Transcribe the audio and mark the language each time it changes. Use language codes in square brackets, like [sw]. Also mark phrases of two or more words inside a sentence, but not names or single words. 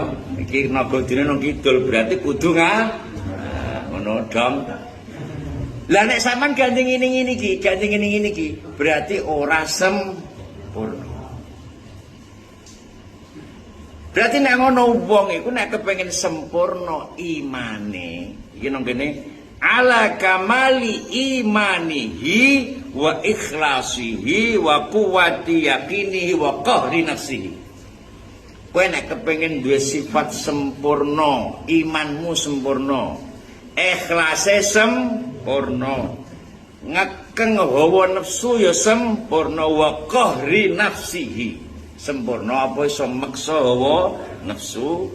[jv] Iki nagadine nang kidul berarti kudu ngono dong. Lah nek sampean ganti ngene iki, berarti ora sempurna. Berarti nek ngono wong iku nek kepengin sempurna imane, iki nang kene [ar] على كمال إيمانه وإخلاصه وقوة يقينه وقهر نفسه. [jv] Kowe nek kepengin duwe sifat sempurna, imanmu sempurna, ikhlase sempurna, ngekeng hawa nafsu ya sempurna, [ar] وقهر نفسه. [jv] Sempurna apa iso meksa hawa nafsu?